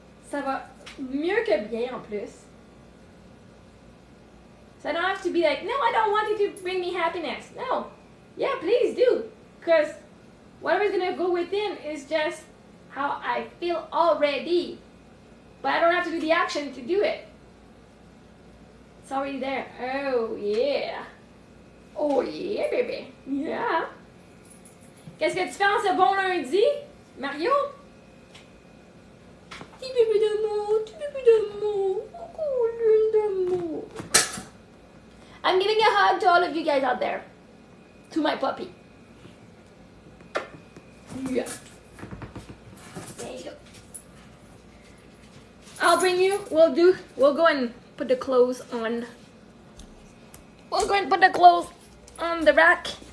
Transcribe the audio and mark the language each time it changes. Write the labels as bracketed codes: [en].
[fr] Ça va mieux que bien en plus. [en] So I don't have to be like, no, I don't want you to bring me happiness. No. Yeah, please do. Because whatever's going to go within is just how I feel already. But I don't have to do the action to do it. It's already there. Oh, yeah. Oh, yeah, baby. Yeah. [fr] Qu'est-ce que tu fais en ce bon lundi, Mario? Petit bébé d'amour, petit bébé d'amour. Oh, lune d'amour. [en] I'm giving a hug to all of you guys out there. To my puppy. Yeah. There you go. I'll bring you. We'll go and put the clothes on. We'll go and put the clothes on the rack.